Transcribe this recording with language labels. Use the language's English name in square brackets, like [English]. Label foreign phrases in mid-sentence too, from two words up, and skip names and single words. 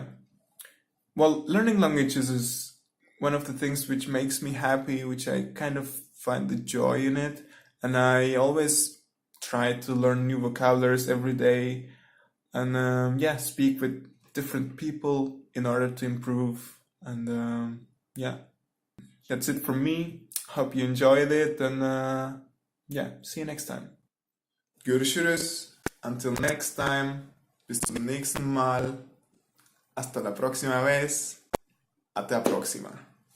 [English] Well, learning languages is one of the things which makes me happy, which I kind of find the joy in it, and I always try to learn new vocabularies every day, and yeah, speak with different people in order to improve. And yeah, that's it from me. Hope you enjoyed it, and yeah, see you next time. Görüşürüz. Until next time. [German] Bis zum nächsten Mal. [Spanish] Hasta la próxima vez. [Portuguese] Até a próxima.